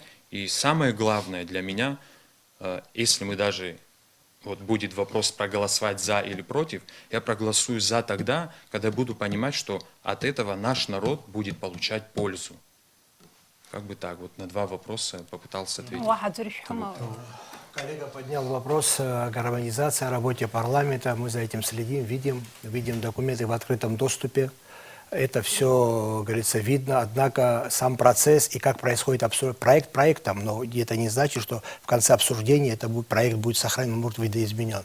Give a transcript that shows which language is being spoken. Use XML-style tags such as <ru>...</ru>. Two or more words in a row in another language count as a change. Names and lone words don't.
<ru>И самое главное для меня, если мы даже вот будет вопрос проголосовать за или против, я проголосую за тогда, когда буду понимать, что от этого наш народ будет получать пользу. Как бы так, вот на два вопроса попытался ответить. واحد زرش حما Коллега поднял вопрос о гармонизации, о работе парламента. Мы за этим следим, видим документы в открытом доступе. Это все, говорится, видно. Однако сам процесс и как происходит проект проектом, но это не значит, что в конце обсуждения проект будет сохранен, может быть, видоизменен.</ru>